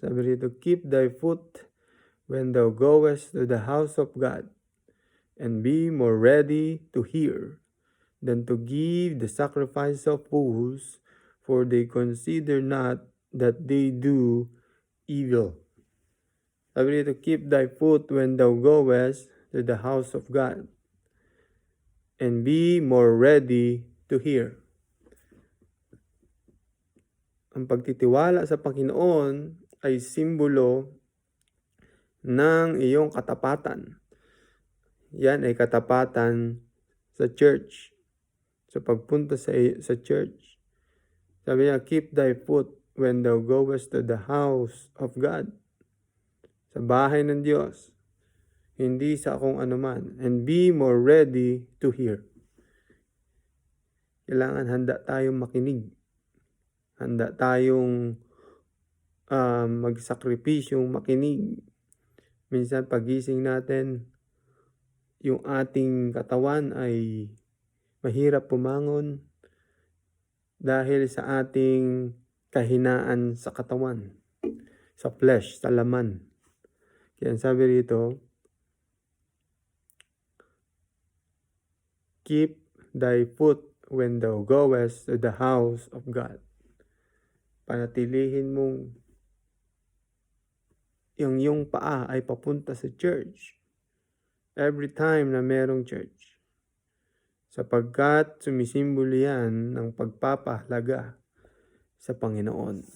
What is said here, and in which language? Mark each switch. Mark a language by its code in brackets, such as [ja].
[tl] Sabi rito, [en] keep thy foot when thou goest to the house of God, and be more ready to hear than to give the sacrifice of fools, for they consider not that they do evil. [tl] Sabi rito, [en] keep thy foot when thou goest to the house of God, and be more ready to hear. [tl] Ang pagtitiwala sa Panginoon ay simbolo ng iyong katapatan. Yan ay katapatan sa church. Sa pagpunta sa church. Sabi niya, [en] keep thy foot when thou goest to the house of God. [tl] Sa bahay ng Diyos. Hindi sa kung anuman. [en] And be more ready to hear. [tl] Kailangan handa tayong makinig. Handa tayong magsakripisyong makinig. Minsan pagising natin, yung ating katawan ay mahirap pumangon dahil sa ating kahinaan sa katawan, sa flesh, sa laman. Kaya sabi rito, [en] keep thy foot when thou goest to the house of God. [tl] Panatilihin mong yung iyong paa ay papunta sa church. [en] Every time [tl] na merong church. Sapagkat sumisimbolo yan ng pagpapahalaga sa Panginoon.